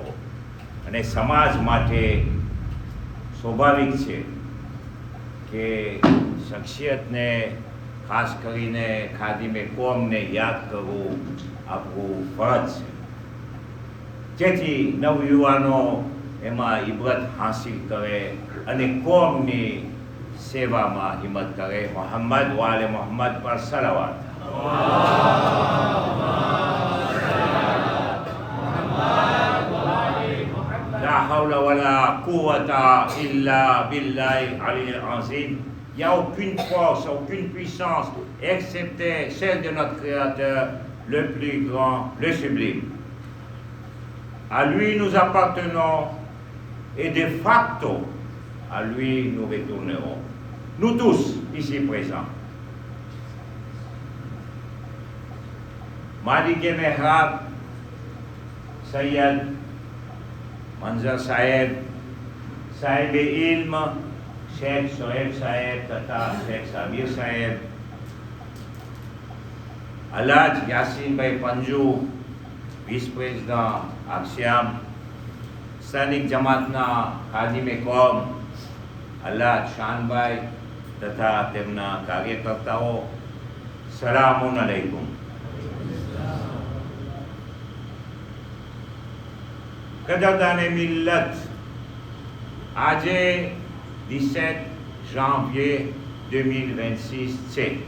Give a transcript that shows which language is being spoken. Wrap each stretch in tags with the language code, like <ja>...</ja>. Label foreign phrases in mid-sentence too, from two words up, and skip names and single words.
<gu>અને સમાજ માટે સ્વાભાવિક છે કે શખ્સિયતને ખાસ કરીને ખાદિમે કોમને યાદ કરવું આપણું ફરજ છે, જેથી નવયુવાનો એમાં ઇબરત હાંસિલ કરે અને કોમની સેવામાં હિંમત કરે. મોહમ્મદ વાલે મોહમ્મદ પર સલાવત.</gu> <ar>لا حول ولا قوة إلا بالله العلي العظيم.</ar> <fr>Il n'y a aucune force, aucune puissance, excepté celle de notre Créateur, le plus grand, le sublime. À lui nous appartenons et de facto, à lui nous retournerons. Nous tous, ici présents.</fr> <gu>Malik Mehrab, Sayyid Manzar Saheb, Sahib Ilm, Sheikh Shoaib Saheb તથા Sheikh Sabir Saheb, Alhaj Yasinભાઈ પંજુ, વિસ પ્રેસિડન્ટ આક્ષિયામ, સ્થાનિક જમાતના ખાદિમે કોમ અલ્હાજ શાનભાઈ તથા તેમના કાર્યકર્તાઓ, સલામુન અલૈકુમ. કદરદાને મિલ્લત, આજે 17 janvier 2026 છે,</gu>